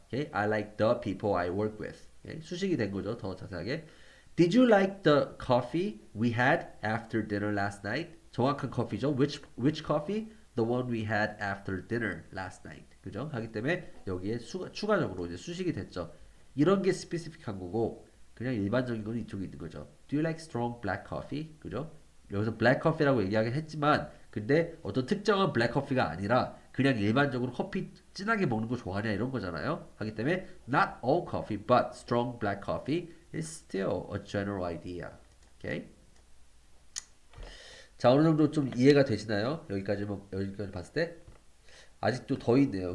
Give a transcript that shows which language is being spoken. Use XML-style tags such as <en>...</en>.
<en>Okay? I like the people I work with.</en> <ko>Okay? 수식이 된 거죠. 더 자세하게.</ko> <en>Did you like the coffee we had after dinner last night?</en> <ko>정확한 커피죠.</ko> <en>Which coffee? The one we had after dinner last night.</en> <ko>그죠? 하기 때문에 여기에 추가적으로 이제 수식이 됐죠. 이런 게 스페시픽한 거고 그냥 일반적인 건 이쪽에 있는 거죠.</ko> <en>Do you like strong black coffee?</en> <ko>그죠? 여기서 black coffee라고 얘기하긴 했지만 근데 어떤 특정한 black coffee가 아니라 그냥 일반적으로 커피 진하게 먹는 거 좋아하냐 이런 거잖아요. 하기 때문에</ko> <en>not all coffee but strong black coffee is still a general idea. Okay?</en> <ko>자, 어느 정도 좀 이해가 되시나요? 여기까지 봤을 때 아직도 더 있네요.</ko>